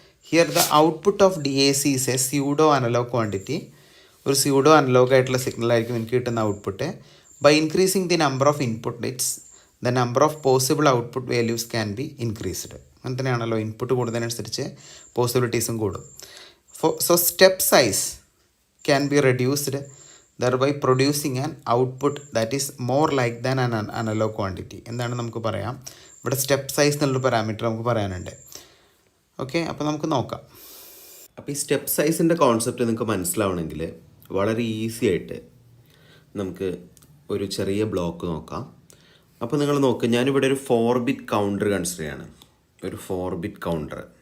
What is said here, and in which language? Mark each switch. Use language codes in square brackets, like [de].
[en] Here the output of DAC is a pseudo analogue quantity. [ml] ഒരു pseudo analogue ആയിട്ടുള്ള സിഗ്നലായിരിക്കും എനിക്ക് കിട്ടുന്ന output. [en] By increasing the number of input bits the number of possible output values can be increased. [ml] അങ്ങനെ തന്നെയാണല്ലോ, input കൂടുന്നതിനനുസരിച്ച് പോസിബിലിറ്റീസും കൂടും. [en] So step size can be reduced, thereby producing an output that is more like than an analog quantity. [ml] എന്താണ് നമുക്ക് പറയാം, ഇവിടെ step size എന്നുള്ളൊരു parameter നമുക്ക് പറയാനുണ്ട്. ഓക്കെ, അപ്പോൾ നമുക്ക് നോക്കാം. അപ്പോൾ ഈ സ്റ്റെപ്പ് സൈസിൻ്റെ കോൺസെപ്റ്റ് നിങ്ങൾക്ക് മനസ്സിലാവണമെങ്കിൽ വളരെ ഈസി ആയിട്ട് നമുക്ക് ഒരു ചെറിയ ബ്ലോക്ക് നോക്കാം. അപ്പോൾ നിങ്ങൾ നോക്കുക, ഞാനിവിടെ ഒരു 4 ബിറ്റ് കൗണ്ടർ കൺസിഡർ ചെയ്യാണ്, ഒരു 4 ബിറ്റ് കൗണ്ടർ.